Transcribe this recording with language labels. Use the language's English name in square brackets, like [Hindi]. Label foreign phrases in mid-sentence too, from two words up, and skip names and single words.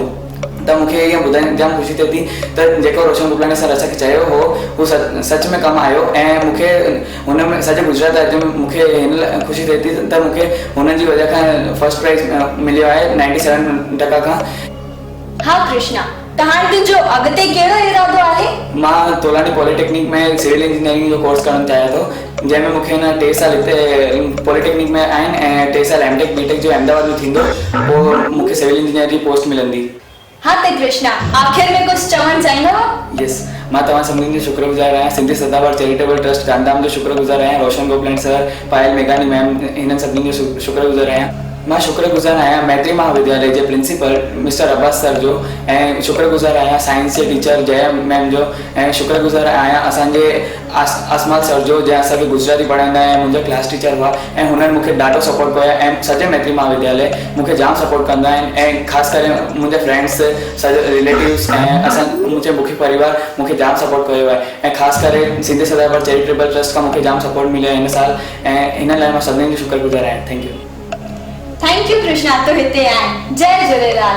[Sindhi] त मूंखे ईअं ॿुधाइण जाम ख़ुशी थिए थी त जेको रोशन गोपलानी सर असांखे चयो हो उहो सच में कमु आयो ऐं मूंखे हुन में सॼे गुजरात राज्य में मूंखे हिन लाइ ख़ुशी थिए थी त मूंखे हुननि जी वजह खां [English] first prize [Sindhi] मिलियो आहे 97% खां। हा कृष्णा, त हाणे तुंहिंजो अॻिते कहिड़ो इरादो आहे? मां तोलानी पॉलिटेक्निक में [English] civil engineering [Sindhi] जो कोर्स करणु चाहियां थो जंहिंमें मूंखे न 3 साल हिते पॉलिटेक्निक में आहिनि ऐं 3 साल [English] MTech BTech [Sindhi] जो अहमदाबाद में थींदो पोइ मूंखे [English] civil engineer [Sindhi] जी पोस्ट मिलंदी। हाँ त कृष्णा, आख़िर में कुछ चवण चाहींदो? यस, मां तव्हां सभिनी जो शुक्रगुज़ार आहियां। सिंधी सदाबहार चैरिटेबल ट्रस्ट गांधीधाम जो शुक्रगुज़ार आहियां। रोशन गोपलानी सर, पायल मेघाणी मैम, हिननि सभिनी जो शुक्रगुज़ार आहियां। मां शुक्रगुज़ार आहियां मैत्री महाविद्यालय जे प्रिंसिपल मिस्टर अब्बास सर जो ऐं शुक्रगुज़ार आहियां साइंस जे टीचर जया मैम जो ऐं शुक्रगुज़ार आहियां असांजे आसमाल सर जो जंहिं असांखे गुजराती पढ़ाईंदा ऐं मुंहिंजा [English] class teacher [Sindhi] हुआ ऐं हुननि मूंखे ॾाढो सपोर्ट कयो ऐं सॼे मैत्री महाविद्यालय मूंखे जाम सपोर्ट कंदा आहिनि ऐं ख़ासि करे मुंहिंजे फ्रेंड्स सॼे रिलेटिव्स ऐं मुंहिंजे मुखी परिवार मूंखे जाम सपोर्ट कयो आहे ऐं ख़ासि करे सिंधी सदाबहार चैरिटेबल ट्रस्ट खां मूंखे जाम सपोर्ट मिलियो आहे हिन साल ऐं हिन लाइ मां सभिनी जो शुक्रगुज़ार आहियां। [English] thank you [Sindhi] कृष्णा, तो हिते आए। जय झूलेलाल।